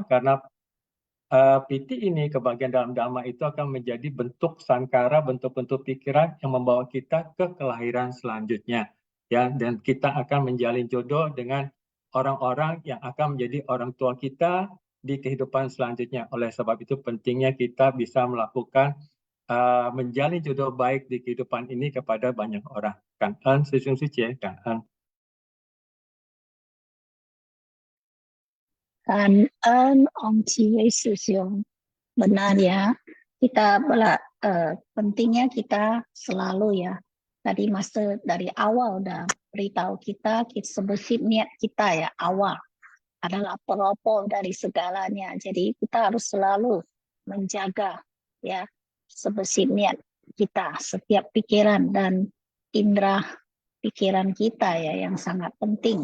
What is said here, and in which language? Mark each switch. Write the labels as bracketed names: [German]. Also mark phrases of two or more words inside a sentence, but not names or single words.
[Indonesian] Karena piti ini, kebahagiaan dalam Dhamma itu akan menjadi bentuk sankara, bentuk-bentuk pikiran yang membawa kita ke kelahiran selanjutnya. Ya, dan kita akan menjalin jodoh dengan orang-orang yang akan menjadi orang tua kita di kehidupan selanjutnya. Oleh sebab itu pentingnya kita bisa melakukan menjalin jodoh baik di kehidupan ini kepada banyak orang. [Vietnamese] Cảm ơn sư Suci, cảm ơn. Cảm ơn ông Chi với Sư Siung. [Indonesian] Benar ya, kita pentingnya kita selalu ya. Tadi Master dari awal udah beritahu kita sebesit niat kita ya, awal adalah pelopor dari segalanya. Jadi kita harus selalu menjaga ya sebesit niat kita, setiap pikiran dan indera pikiran kita ya yang sangat penting.